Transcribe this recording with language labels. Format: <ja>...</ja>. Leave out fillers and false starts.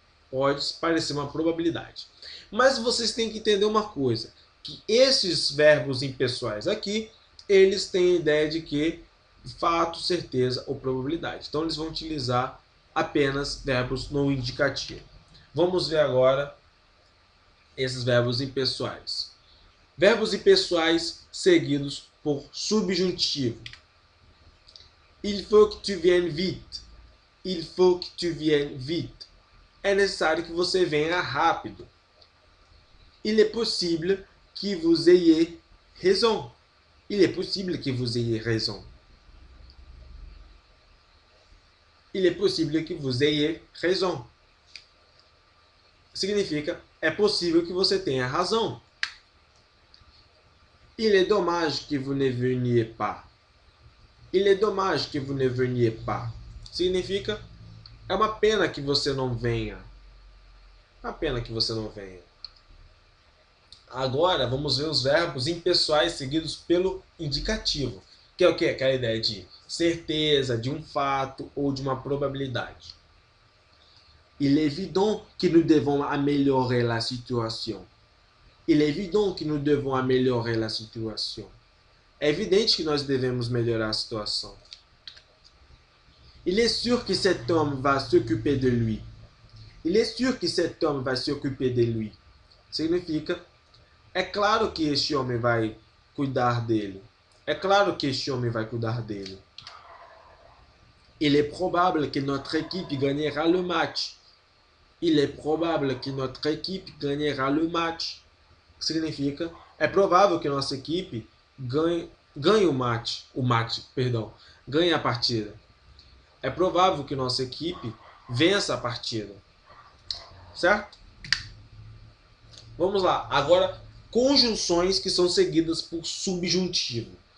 <pt>Pode parecer uma probabilidade. Mas vocês têm que entender uma coisa, que esses verbos impessoais aqui, eles têm a ideia de que fato, certeza ou probabilidade. Então eles vão utilizar apenas verbos no indicativo. Vamos ver agora esses verbos impessoais. Verbos impessoais seguidos por subjuntivo.</pt> <fr>Il faut que tu viennes vite. Il faut que tu viennes vite.</fr> <pt>É necessário que você venha rápido.</pt> <fr>Il est possible que vous ayez raison. Il est possible que vous ayez raison. Il est possible que vous ayez raison.</fr> <pt>Significa, é possível que você tenha razão.</pt> <fr>Il est dommage que vous ne veniez pas. Il est dommage que vous ne veniez pas.</fr> <pt>Significa, é uma pena que você não venha. É uma pena que você não venha. Agora vamos ver os verbos impessoais seguidos pelo indicativo, que é o quê? Aquela ideia de certeza, de um fato ou de uma probabilidade.</pt> <fr>Il est évident que nous devons améliorer la situation. Il est évident que nous devons améliorer la situation.</fr> <pt>É evidente que nós devemos melhorar a situação.</pt> <fr>Il est sûr que cet homme va s'occuper de lui. Il est sûr que cet homme va s'occuper de lui.</fr> <pt>Significa, é claro que este homem vai cuidar dele. É claro que este homem vai cuidar dele.</pt> <fr>Il est probable que notre équipe gagnera le match. Il est probable que notre équipe gagnera le match.</fr> <pt>Significa, é provável que nossa equipe ganhe ganhe a partida. É provável que nossa equipe vença a partida. Certo? Vamos lá. Agora, conjunções que são seguidas por subjuntivo.</pt>